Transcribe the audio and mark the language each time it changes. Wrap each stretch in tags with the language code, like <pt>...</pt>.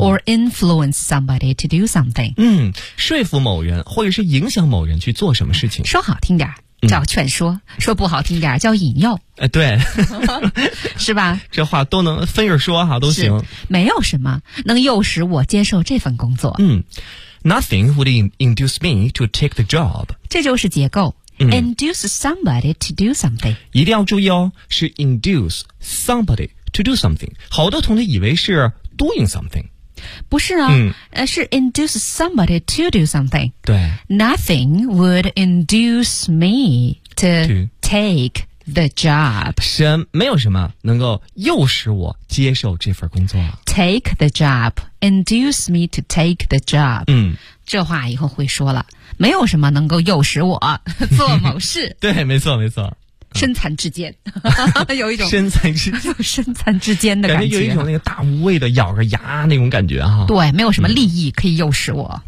<en>or influence somebody to do something。</en> <zh>嗯，说服某人或者是影响某人去做什么事情。说好听点叫劝说、嗯、说不好听点叫引诱。对。是吧，这话都能分着说哈、啊、都行。没有什么能诱使我接受这份工作。</zh> <en>嗯， nothing would induce me to take the job。</en> <zh>这就是结构。嗯、</zh> <en>induce somebody to do something。</en> <zh>一定要注意哦，是</zh> <en>induce somebody。To do something,</en> <zh>好多同学以为是</zh> <en>doing something.</en> <zh>不是啊、嗯、</zh> <en>是 induce somebody to do something.</en> <zh>对。</zh> <en>Nothing would induce me to take the job.</en> <zh>没有什么能够诱使我接受这份工作。</zh> <en>Take the job, induce me to take the job. 嗯。</en> <zh>这话以后会说了，没有什么能够诱使我做某事。对，没错没错。身残志坚，有一种身残志坚，身残志坚的感觉，有一种那个大无畏的咬着牙那种感觉哈。对，没有什么利益可以诱使我，</zh>